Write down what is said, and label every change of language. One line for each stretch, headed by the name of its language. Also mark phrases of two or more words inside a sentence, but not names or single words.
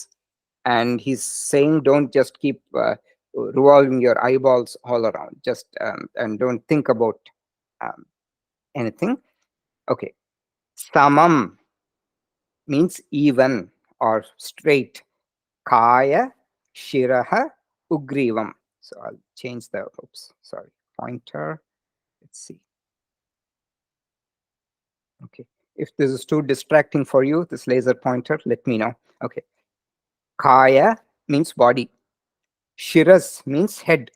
English: And he's saying don't just keep revolving your eyeballs all around, just and don't think about anything. Okay. Samam means even or straight.
Sanskrit: Kaya shiraha ugrivam.
English: So I'll change the pointer. Let's see. Okay, if this is too distracting for you, this laser pointer, let me know. Okay. Kaya means body. Shiras means head.